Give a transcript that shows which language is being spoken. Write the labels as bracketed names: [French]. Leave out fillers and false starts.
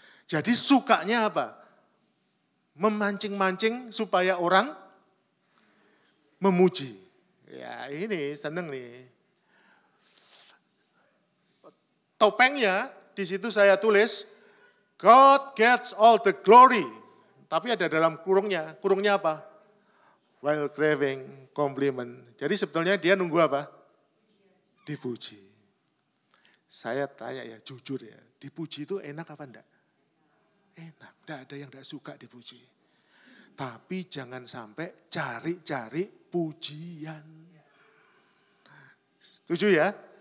[Indonesian] Jadi sukanya apa? Memancing-mancing supaya orang memuji. Ya, ini seneng nih. Topengnya di situ saya tulis, [English] God gets all the glory. [Indonesian] Tapi ada dalam kurungnya. Kurungnya apa? [English] While craving compliment. [Indonesian] Jadi sebetulnya dia nunggu apa? Dipuji. Saya tanya ya, jujur ya, dipuji itu enak apa enggak? Enak, enggak ada yang enggak suka dipuji. Tapi jangan sampai cari-cari pujian. Setuju ya?